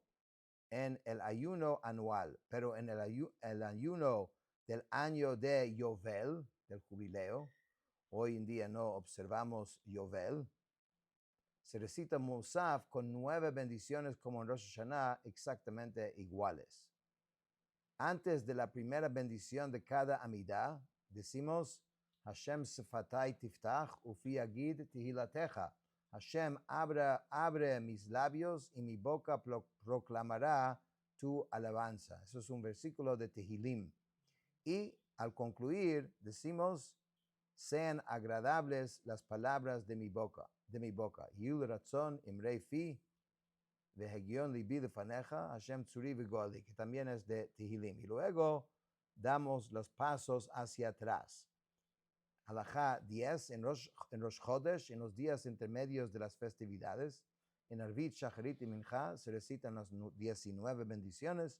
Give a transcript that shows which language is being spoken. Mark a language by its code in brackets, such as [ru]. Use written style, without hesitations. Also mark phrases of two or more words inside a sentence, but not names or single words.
[es] En el ayuno anual, pero en el ayuno del año de Yovel, del jubileo, hoy en día no observamos Yovel, se recita Musaf con 9 bendiciones como en Rosh Hashanah, exactamente iguales. Antes de la primera bendición de cada amidá, decimos [he] השם שפתי תפתח ופי יגיד תהלתך. [es] Hashem, abre mis labios y mi boca proclamará tu alabanza. Eso es un versículo de Tehilim. Y al concluir, decimos sean agradables las palabras de mi boca. [he] יהיו לרצון אמרי פי, והגיון לבי לפניך, השם צורי וגואלי, [es] que también es de Tehilim. Y luego damos los pasos hacia atrás. Halajá 10, en Rosh Chodesh, en los días intermedios de las festividades, en Arvit, Shacharit y Mincha se recitan las 19 bendiciones.